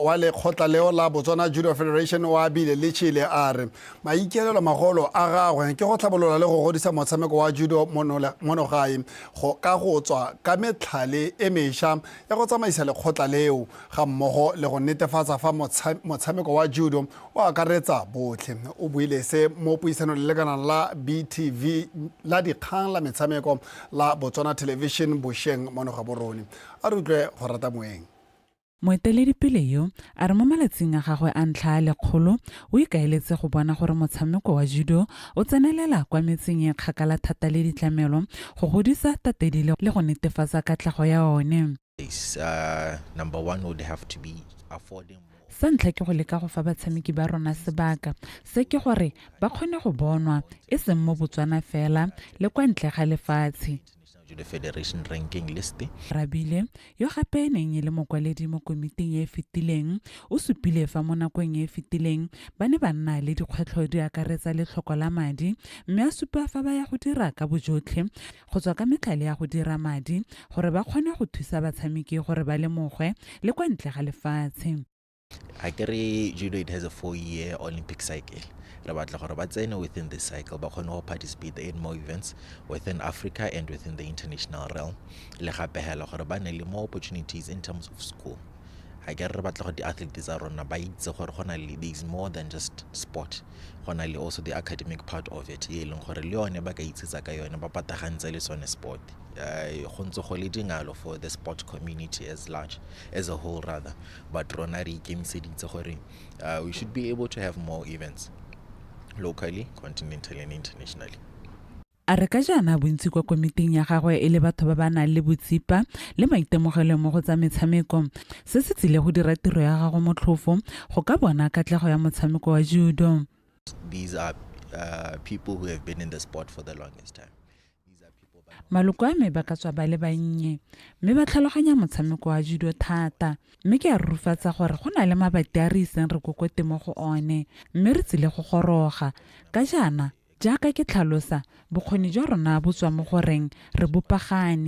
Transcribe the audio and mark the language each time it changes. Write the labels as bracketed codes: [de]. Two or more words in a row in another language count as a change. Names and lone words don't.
[tn] wa lekgotla leo la Botswana Judo Federation wa bile le Chile a re maikelelo magolo a gagwe ke go tlhabolola le go godisa motshameko wa judo mono gae go ka go tswa ka metlhale e mešwa ya go tsamaisa lekgotla leo ga mmogo le go netefatsa fa motshameko wa judo o akaretsa botlhe o buile se mo puisanong le lekanang la BTV la dikgang la metshameko la Botswana Television Bosheng mono Gaborone a re utlwe go rata moeng. Moeteledipele yo a re mo malatsing a gagwe a ntlha a lekgolo o ikaeletse go bona gore motshameko wa judo o tsenelela kwa metseng e kgakala thata le ditlamelo go godisa tatedile le go netefatsa katlego ya one. [en] Number one would have to be affording. [tn] Sa ntlha ke go leka go fa batshameki ba rona sebaka se ke gore ba kgone go bonwa e seng mo Botswana fela le kwa ntle ga lefatshe. [en] Judo Federation ranking list. [tn] Rabile yo gape neng le mokwaledi mo komiting e fetileng o supile fa mo nakong e fetileng ba ne ba nna le dikgwetlho di akaretsa le tlhoko la madi mme a supa fa ba ya go dira ka bojotlhe go tswa ka metlhale ya go dira madi gore ba kgone go thusa batshameki gore ba le mogwe le kwa ntle ga lefatshe. [en] I carry judo, it has a 4-year Olympic cycle. Within this cycle, but can participate in more events within Africa and within the international realm. More opportunities in terms of school. I get the athletes are on there is more than just sport. Also the academic part of it. Sport. For the sport community as large, as a whole rather. But we should be able to have more events locally, continentally and internationally. [tn] A re ka jana bontsi kwa komiting ya gagwe e le batho ba ba nang le botsipa le maitemogelo mo go tsa metshameko se se tsile go dira tiro ya gago motlhofo go ka bona katlego ya motshameko wa judo. [en] These are people who have been in the sport for the longest time. [tn] Maloko a me ba ka tswa ba le bannye mme ba tlhaloganya motshameko wa judo thata mme ke a rufatsa gore go na le mabati a re iseng re kokote mo go one mme re tsile go goroga ka jana jaaka ke tlhalosa bokgoni jwa rona bo tswa mo goreng re bopagane